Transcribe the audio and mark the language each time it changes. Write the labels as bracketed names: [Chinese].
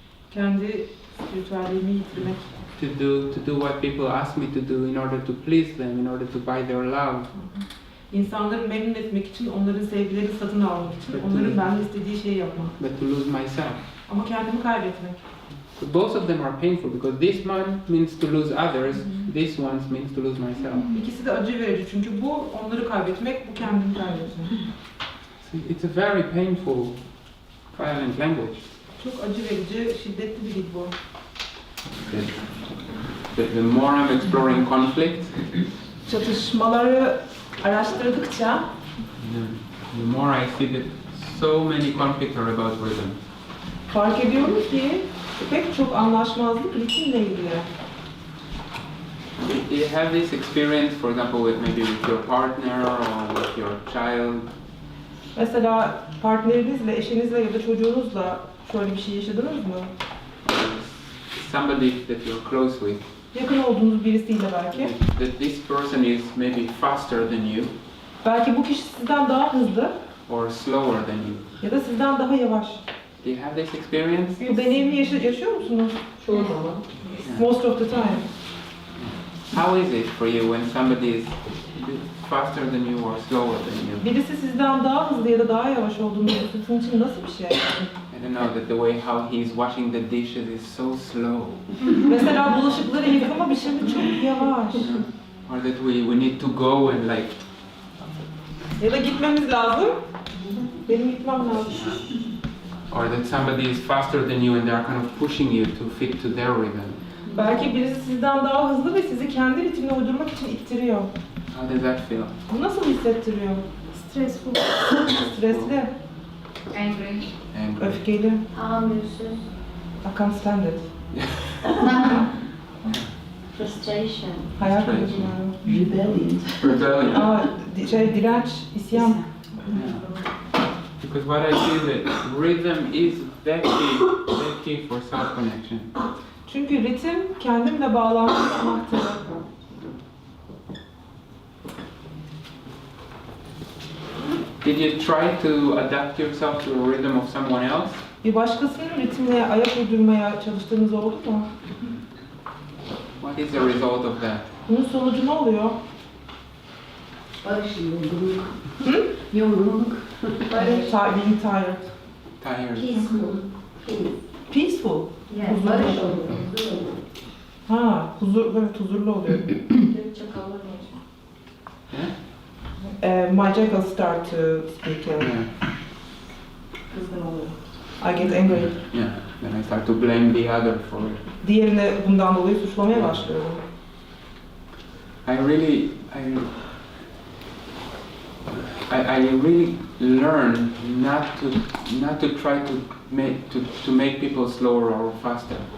[Turkish] Kendi spiritüelliğimi yitirmek. [English] to do what people ask me to do in order to please them, in order to buy their love. [Turkish] İnsanları memnun etmek için, onların sevgilerini satın almak için, onların benden istediği şeyi yapmak. [English] But to lose myself. [Turkish] Ama kendimi kaybetmek. [English] So both of them are painful because this one means to lose others, this one means to lose myself. [Turkish] İkisi de acı verici çünkü bu onları kaybetmek, bu kendimi kaybetmek. [English] So it's a very painful, violent language. [Turkish] Çok acı verici, şiddetli bir dil bu. [English] The more I'm exploring conflict, [Turkish] Çatışmaları araştırdıkça [English] the more I see that so many conflicts are about rhythm. [Turkish] fark ediyorum ki pek çok anlaşmazlık ritimle ilgili. [English] Do you have this experience, for example, maybe with your partner or with your child? [Turkish] Mesela partnerinizle, eşinizle ya da çocuğunuzla şöyle bir şey yaşadınız mı? [English] Somebody that you're close with. [Turkish] Yakın olduğunuz birisiyle belki. [English] That this person is maybe faster than you. [Turkish] Belki bu kişi sizden daha hızlı [English] Or slower than you. [Turkish] ya da sizden daha yavaş. [English] Do you have this experience? [Turkish] Bu deneyimi yaşıyor musunuz? Çoğu zaman. [English] Most of the time. How is it for you when somebody is faster than you or slower than you? [Turkish] Birisi sizden daha hızlı ya da daha yavaş olduğunu sizin için nasıl bir şey? [English] I don't know, that the way how he's washing the dishes is so slow. [Turkish] Mesela bulaşıkları yıkama biçimi çok yavaş. [English] Or that we need to go and like... [Turkish] Ya da gitmemiz lazım. Benim gitmem lazım. [English] Or that somebody is faster than you and they are kind of pushing you to fit to their rhythm. [Turkish] Belki birisi sizden daha hızlı ve sizi kendi ritmine uydurmak için ittiriyor. [English] How does that feel? [Turkish] Bu nasıl hissettiriyor? [English] Stressful. [Turkish] Stresli, [English] Angry. Angry. [Turkish] öfkeli. Tahammülsüz. [English] I can't stand it. Frustration. [Turkish] Hayal kırıklığı. [English] Rebellion. Rebellion. [Turkish] Direnç, isyan. [English] Yeah. Because what I see that rhythm is the key for self-connection. [Turkish] Çünkü ritim kendimle bağlantı kurmaktır. [English] Did you try to adapt yourself to the rhythm of someone else? [Turkish] Bir başkasının ritmine ayak uydurmaya çalıştığınız oldu mu? [English] What is the result of that? [Turkish] Bunun sonucu ne oluyor? Barış, yorgunluk. Yorgunluk. [English] Being tired. Tired. Peaceful. Peaceful. Yes, [Turkish] Huzurlu. barış oluyor. Huzur oluyor. Ha, evet, huzurlu oluyor. Türkçe kavramıyor. [English] Yeah? My jackal start to speak and Yeah. [Turkish] kızgın oluyor. [English] I get angry. Yeah. Then I start to blame the other for it. [Turkish] Diğerini bundan dolayı suçlamaya başlıyorum. [English] I really really learn not to try to make people slower or faster.